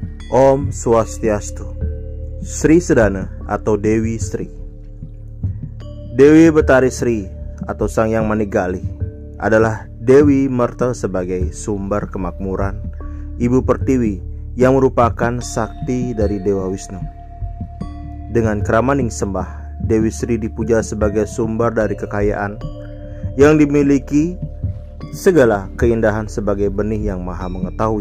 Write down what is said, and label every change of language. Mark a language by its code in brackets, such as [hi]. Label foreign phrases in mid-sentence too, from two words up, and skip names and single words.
[ban] Om Swastiastu. [id] Sri Sedana atau Dewi Sri. Dewi Betari Sri atau Sang Yang Manigali adalah Dewi Merta sebagai sumber kemakmuran, Ibu Pertiwi yang merupakan sakti dari Dewa Wisnu. Dengan keramaning sembah, Dewi Sri dipuja sebagai sumber dari kekayaan yang dimiliki segala keindahan sebagai benih yang maha mengetahui.